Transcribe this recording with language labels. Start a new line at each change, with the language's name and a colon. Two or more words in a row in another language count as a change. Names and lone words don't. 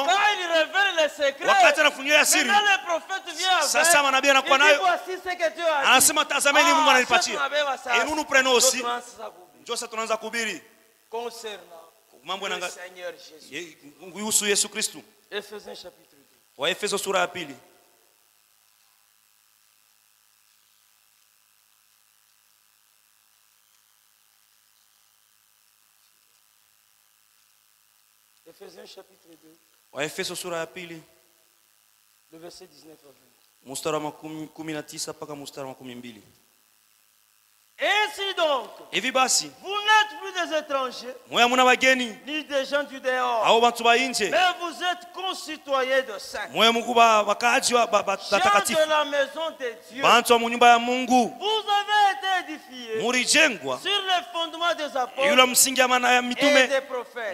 French: Quand il révèle les secrets, maintenant les prophètes viennent avec. Voici ce que Dieu a dit. Et nous prenons aussi. Concernant le Seigneur Jésus. Ephésiens chapitre 2.
Swahili: Waefeso sura ya 2.
French: Ephésiens chapitre 2.
Swahili: Waefeso sura ya 2.
French: Le verset 19 à 20.
Swahili: Mstari wa 19 mpaka mstari wa 12.
French: Ainsi donc,
Swahili: hivi basi,
French: vous n'êtes plus des étrangers, ni des gens du dehors, mais vous êtes concitoyens de saints, gens de la maison de Dieu. Vous avez été édifiés sur les fondements des apôtres et des prophètes.